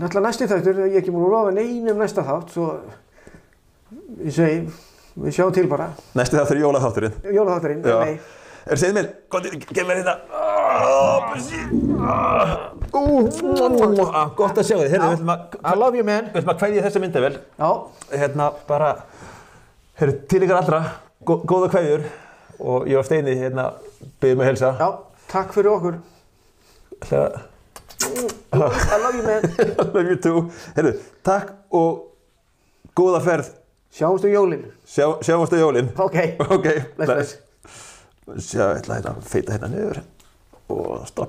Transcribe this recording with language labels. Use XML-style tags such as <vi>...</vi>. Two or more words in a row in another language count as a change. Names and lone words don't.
<is>náttúrulega næsti þáttur, ég er ekki múin að lofa neinum næsta þátt, svo ég segi, við sjáum til bara. Næsti þáttur er jólaþátturinn. Jólaþátturinn, nei. Segðu mér, gef mér þetta. Gott að sjá þig.</is> <en>I love you man.</en> <is>Við ætlum að kveðja þessa myndavél. Já. Bara, til ykkar allra. Góða kveðjur og ég og Steini biðjum að heilsa. Já, takk fyrir okkur.</is> <en>I love you man. I love you too.</en> <is>Heyrðu, takk og góða ferð. Sjáumst á jólin. Sjáumst á jólin. Ok. Bless. Bless. Sjá, ég ætla að feita hérna niður og stoppa.</is>